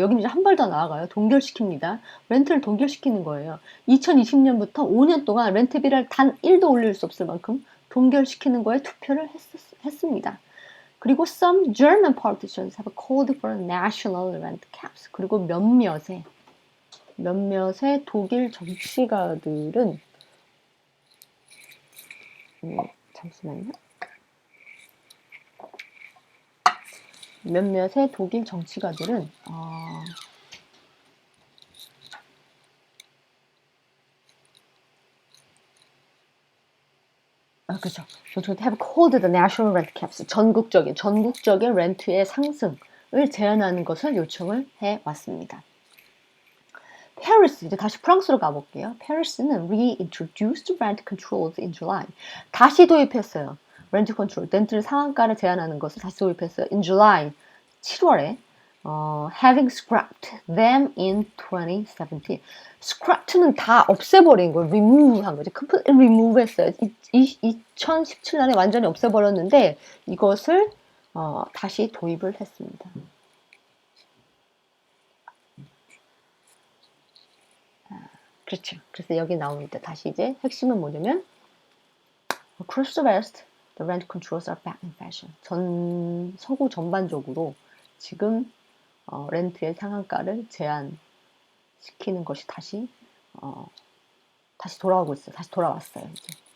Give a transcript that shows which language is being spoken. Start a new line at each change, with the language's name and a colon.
Korean: 여기는 이제 한 발 더 나아가요. 동결시킵니다. 렌트를 동결시키는 거예요. 2020년부터 5년 동안 렌트비를 단 1도 올릴 수 없을 만큼 동결시키는 거에 투표를 했습니다. 그리고
English: some German politicians have called for national rent caps.
Korean: 그리고 몇몇의 독일 정치가들은 잠시만요. 몇몇의 독일 정치가들은 그렇죠.
English: So have called the national rent caps.
Korean: 전국적인 렌트의 상승을 제한하는 것을 요청을 해 왔습니다. Paris, 이제 다시 프랑스로 가볼게요.
English: Paris는 reintroduced rent controls in July.
Korean: 다시 도입했어요. 렌트 컨트롤, 렌트 상한가를 제한하는 것을 다시 도입했어요.
English: In July,
Korean: 7월에
English: having scrapped them in 2017.
Korean: scrapped는 다 없애버린 거예요. remove한 거죠. completely remove했어요. 2017년에 완전히 없애버렸는데 이것을 다시 도입을 했습니다. 그렇죠. 그래서 여기 나오는데 다시 이제 핵심은 뭐냐면
English: across the West, the rent controls are back in fashion.
Korean: 서구 전반적으로 지금 렌트의 상한가를 제한시키는 것이 다시 돌아오고 있어요. 다시 돌아왔어요. 이제.